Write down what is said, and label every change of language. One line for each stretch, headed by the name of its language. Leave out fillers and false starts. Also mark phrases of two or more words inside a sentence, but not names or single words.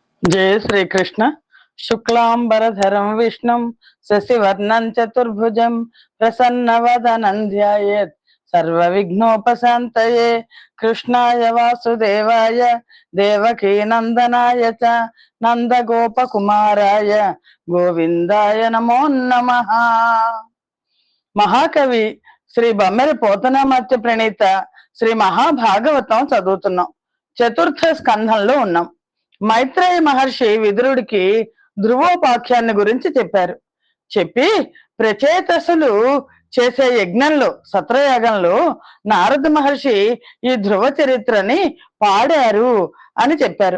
Sanskrit: जय श्री कृष्ण। शुक्लांबरधरं विष्णुं शशिवर्णं चतुर्भुजं प्रसन्नवदनं ध्यायेत् सर्वविघ्नोपशान्तये। कृष्णाय वासुदेवाय देवकीनन्दनाय च నందగోపకుమారాయ గోవిందాయ నమో నమః.
Telugu: మహాకవి శ్రీ బమ్మెర పోతనామాత్య ప్రణీత శ్రీ మహాభాగవతం చదువుతున్నాం. చతుర్థ స్కంధంలో ఉన్నాం. మైత్రేయ మహర్షి విదురుడికి ధ్రువోపాఖ్యాన్ని గురించి చెప్పి ప్రచేతసులు చేసే యజ్ఞంలో సత్రయాగంలో నారద మహర్షి ఈ ధ్రువ చరిత్రని పాడారు అని చెప్పారు.